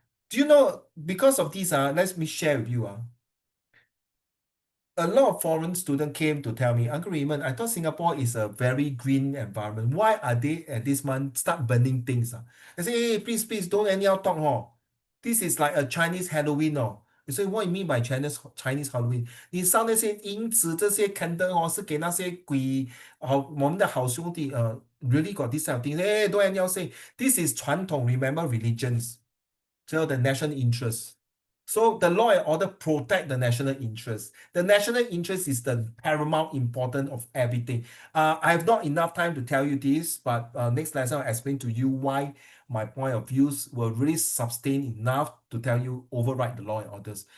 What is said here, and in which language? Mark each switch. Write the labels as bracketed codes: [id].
[en] Do you know because of this, let me share with you, a lot of foreign students came to tell me, Uncle Raymond, I thought Singapore is a very green environment. Why are they at this month start burning things? I say, hey, please, don't anyhow talk. This is like a Chinese Halloween. You say, what do you mean by Chinese Halloween? [zh] 你烧那些银纸这些 candle 是给那些鬼我们的好兄弟 [en] really got this kind of thing. Hey, don't anyhow say. This is 传统, remember religions. So the national interest. So the law and order protect the national interest. The national interest is the paramount important of everything. I have not enough time to tell you this, but next lesson I'll explain to you why my point of views will really sustain enough to tell you override the law and orders.